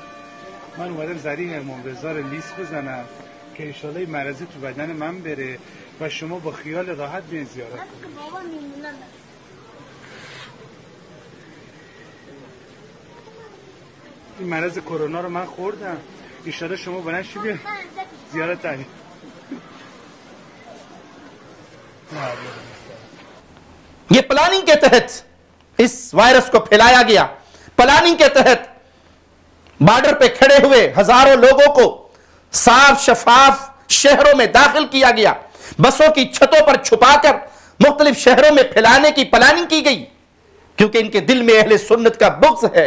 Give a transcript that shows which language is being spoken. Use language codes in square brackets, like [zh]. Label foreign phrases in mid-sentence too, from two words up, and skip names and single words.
[fa] من اومدم ذریح امام رضا رو لیست بزنم که [ar] ان شاءالله [fa] این مرض تو بدن من بره و شما با خیال راحت بیاین زیارت کنید. این مرض کرونا رو من خوردم، [ar] ان شاءالله [fa] شما بلند شید بیاین زیارت کنید. [ur] یہ پلاننگ کے تحت اس وائرس کو پھیلایا گیا. پلاننگ کے تحت بارڈر پہ کھڑے ہوئے ہزاروں لوگوں کو صاف شفاف شہروں میں داخل کیا گیا، بسوں کی چھتوں پر چھپا کر مختلف شہروں میں پھیلانے کی پلاننگ کی گئی، کیونکہ ان کے دل میں اہلِ سنت کا بغض ہے.